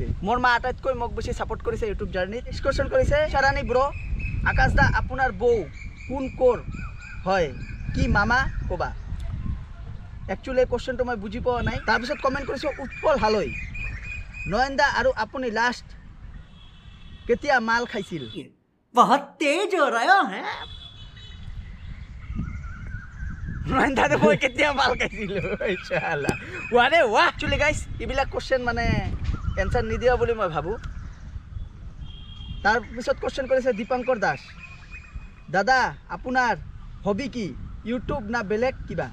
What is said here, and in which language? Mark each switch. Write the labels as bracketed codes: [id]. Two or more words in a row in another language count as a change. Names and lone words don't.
[as] মোৰ মা আটাইতকৈ মোক বেছি ছাপোৰ্ট কৰিছে ইউটিউব জাৰ্নি। [en] next question [as] কৰিছে চাৰানী ব্ৰ আকাশ দা আপোনাৰ বৌ কোন ক'ৰ হয় কি মামা ক'বা? একচুৱেলি এই কোৱেশ্যনটো মই বুজি পোৱা নাই। তাৰপিছত কমেণ্ট কৰিছে উৎপল হালৈ নয়ন দা আৰু আপুনি লাষ্ট কেতিয়া মাল খাইছিল? [hi] बहुत तेज हो रहा है। [as] নয়ন দাদা মই কেতিয়া মাল খাইছিলোঁ? [hi] इंशाअल्लाह वारे वाह। [en] actually guys [as] এইবিলাক কোৱেশ্যন মানে এনচাৰ নিদিয়া বুলি মই ভাবোঁ। তাৰপিছত কোৱেশ্যন কৰিছে দীপাংকৰ দাস দাদা আপোনাৰ হবি কি, ইউটিউব না বেলেগ কিবা?